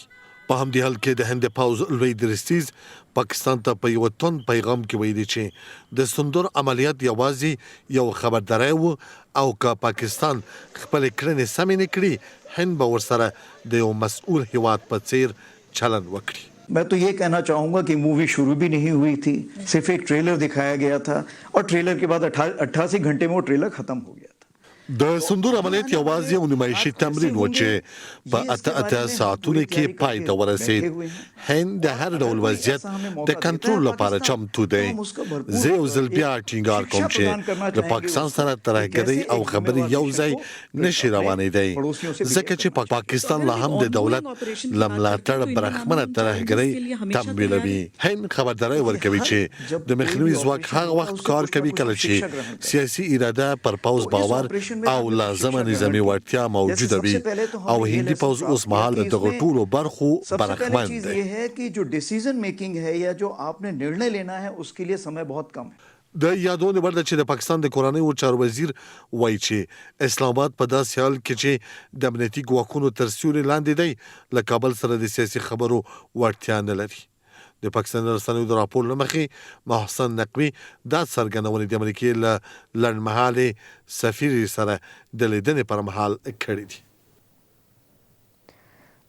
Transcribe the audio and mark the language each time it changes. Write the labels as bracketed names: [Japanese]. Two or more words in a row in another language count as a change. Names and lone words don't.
[Pashto] په همدې حال کې د هند پوځ لوی درستیز پاکستان ته په یو تون پیغام کې ویلي چې د سندور عملیات یوازې یو خبرداری و او که پاکستان خپل کړنې سمې نه کړي هند به ورسره د یو مسؤل هیواد په څیر چلن وکړي. [Hindi] मैं तो ये कहना चाहूँगा कि मूवी शुरू भी नहीं हुई थी, सिर्फ एक ट्रेलर दिखाया गया था और ट्रेलर के बाद 88 घंटे में वो ट्रेलर खत्म हो गया था. [Pashto] د سندور عملیات یوازې یو نمایشي تمرین و چې په 88 ساعتونو کې پای ته ورسید. هند د هر ډول وضعیت د کنټرول لپاره چمتو دی. زه یو ځل بیا ټینګار کوم چې د پاکستان سره ترهګرۍ او خبري یو ځای نشي روانېدی ځکه چې پاکستان لا هم د دولت له ملاتړ برخمنه ترهګرۍ تمویلوي. هند خبرداری ورکوي چې د مخنیوي ځواک هغه وخت کار کوي کله چې سیاسي اراده پر پوځ باور او لازمه نظامي وړتیا موجوده وي او هندي پوځ اوس مهال د دغو ټولو برخو برخمن دی. [Hindi] ये है कि जो [English] decision making [Hindi] है या जो आपने निर्णय लेना है उसके लिए समय बहुत कम है. [Pashto] د یادونه ورده چې د پاکستان د کورنیو چارو وزیر وایي چې اسلام آباد په داسې حال کې چې د امنیتي ګواښونو تر سیوري لاندې دی له کابل سره د سیاسي خبرو وړتیا نه لري. د پاکستان رسنیو د راپور له مخې محسن نقوي دا څرګندونې د امریکې له لنډمهالې سفیر سره د لیدنې پر مهال کړې دي.